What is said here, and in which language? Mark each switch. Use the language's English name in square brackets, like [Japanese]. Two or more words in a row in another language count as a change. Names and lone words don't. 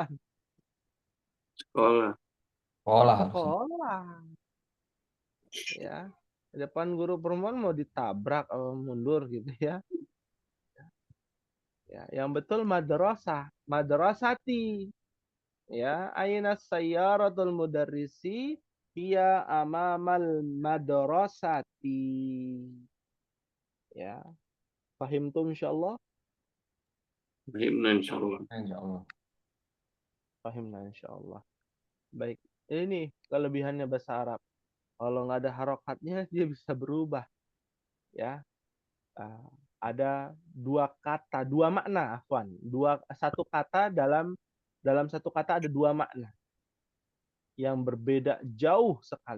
[Indonesian] Sekolah. Sekolah harusnya. Sekolah, ya. Di depan guru perempuan mau ditabrak atau mundur gitu ya. Ya, yang betul madrasah, madrasati. Ya, [Arabic] أين سيارة المدرس هي أمام المدرسة. [Indonesian] Ya, paham tuh [Arabic] إن شاء الله? فهمنا إن شاء الله. إن شاء الله. فهمنا إن شاء الله. [Indonesian] Baik, ini kelebihannya bahasa Arab. Kalau nggak ada harokatnya dia bisa berubah, ya. Ada dua kata, dua makna, afwan. Satu kata dalam satu kata ada dua makna yang berbeda jauh sekali.